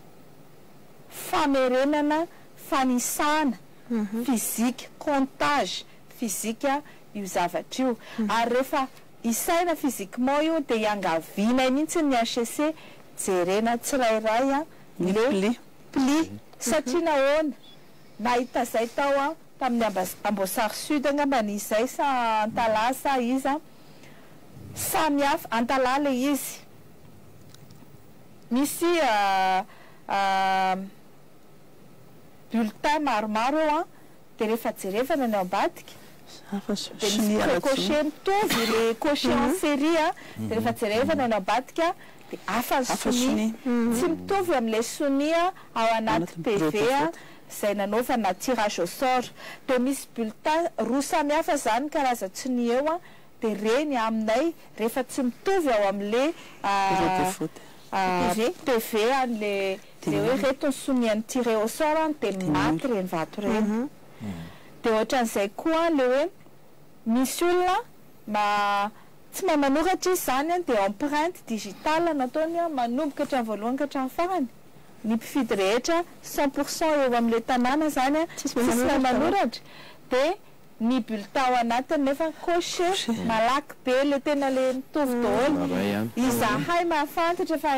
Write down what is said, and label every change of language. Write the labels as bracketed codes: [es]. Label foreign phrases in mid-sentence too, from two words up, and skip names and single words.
[mg] famerenana fanisana physique [fr] comptage physique [mg] io zavatra io ary rehefa isaina physiquement io dia iangaviana mihitsy ny HEC jerena tsirairay a [fr] le pli [mg] satria nahoana nahita zay tao a tamin'ny Amboasary Sud angamba ny izay sa Antala sa iza samy hafa Antala le izy misy bulletin maromaro a dia rehefa jerevana ny ambadika dia misy coché mitovy [fr] le coché en série [mg] a dia rehefa jerevana ny ambadika dia hafa ny soni tsy mitovy amin'ilay soni a ao anaty PV a zay nanaovana [fr] tirage au sort [mg] dia misy bulletin roa samy hafa zany karazan-tsoni eo a dia reny aminay rehefa tsy mitovy ao amin'le PV an'le hoe reto ny soni any [fr] tiré au sort [mg] dia maty reny vato reny dia ohatran'izay koa le hoe misy olona tsy mahay manoratra izy zany dia [fr] empreinte digitale [mg] nataony manomboka hatramin'ny voalohany ka hatramin'ny farany ny mpifidy rehetra 100% eo amin'le tanàna zany tsisy mahay manoratra dia ny bulletin ao anatiny nefa coché malaky be le tena le mitovy daholo izahay mahafantatra fa